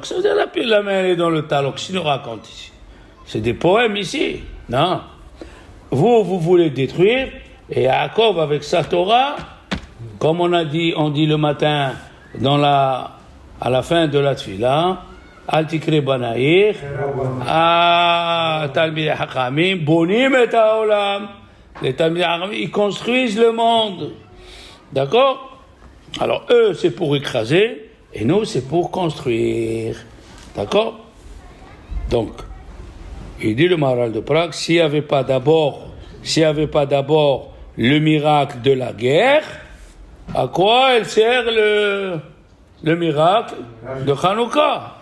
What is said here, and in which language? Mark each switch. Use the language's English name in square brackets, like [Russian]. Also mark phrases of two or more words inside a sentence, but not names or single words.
[French] Ça veut dire la main, elle est dans le talon. Qu'est-ce qu'il nous raconte ici? C'est des poèmes ici. Non. Vous voulez détruire, et Yaakov avec sa Torah, comme on dit le matin à la fin de la tfila, [Hebrew] אל תקרי בניך תלמידי חכמים בונים את העולם. [French] Les [Hebrew] תלמידי חכמים, [French] ils construisent le monde. D'accord? Alors eux, c'est pour écraser, et nous, c'est pour construire. D'accord? Donc, il dit le Maharal de Prague, s'il n'y avait pas d'abord le miracle de la guerre, à quoi elle sert le miracle de Hanouka?